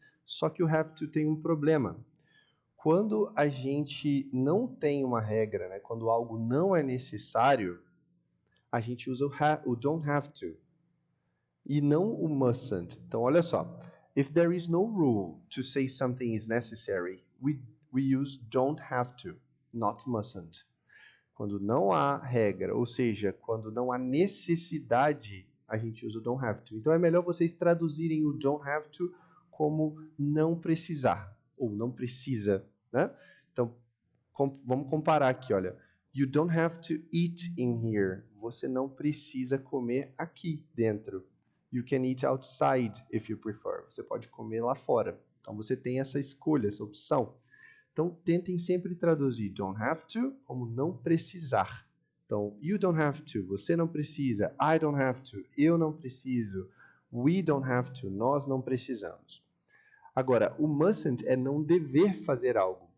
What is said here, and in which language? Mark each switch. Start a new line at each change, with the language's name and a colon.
Portuguese: Só que o have to tem um problema. Quando a gente não tem uma regra, né, quando algo não é necessário, a gente usa o don't have to e não o mustn't. Então, olha só.
English: If there is no rule to say something is necessary, we use don't have to, not mustn't.
Portuguese: Quando não há regra, ou seja, quando não há necessidade, a gente usa o don't have to. Então, é melhor vocês traduzirem o don't have to como não precisar, ou não precisa, né? Então, vamos comparar aqui, olha.
English: You don't have to eat in here.
Portuguese: Você não precisa comer aqui dentro.
English: You can eat outside if you prefer.
Portuguese: Você pode comer lá fora. Então, você tem essa escolha, essa opção. Então, tentem sempre traduzir don't have to como não precisar. Então,
English: you don't have to,
Portuguese: você não precisa.
English: I don't have to,
Portuguese: eu não preciso.
English: We don't have to,
Portuguese: nós não precisamos. Agora, o mustn't é não dever fazer algo.